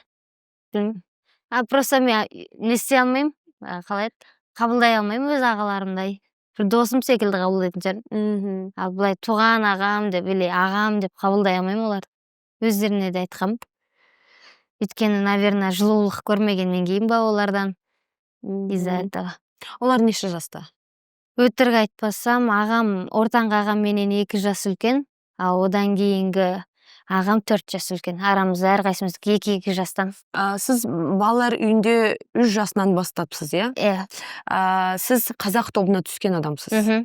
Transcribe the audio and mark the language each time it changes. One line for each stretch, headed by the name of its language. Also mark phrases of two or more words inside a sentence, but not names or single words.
Kazakh: Просто мен не істей алмаймын, қалай қабылдай алмаймын өз ағаларымдай. Бір досым секілді қабылдайтын шығармын. Ал былай туған ағам деп, или ағам деп қабылдай алмаймын оларды. Өздеріне де айтқам. Өйткені, наверное, жылулық көрмегеннен кейін ба олардан.
Russian: Из-за этого.
Kazakh: Олар неше жаста? Өтірік айтпасам, ортаңғы ағам менен 2 жас үлкен, ал одан кейінгі ағам 4 жас үлкен. Арамызда әрқайсымыз 2 жастан. Сіз балалар үйінде 3 жасынан бастапсыз, иә? Иә. Сіз қазақ тобына түскен адамсыз.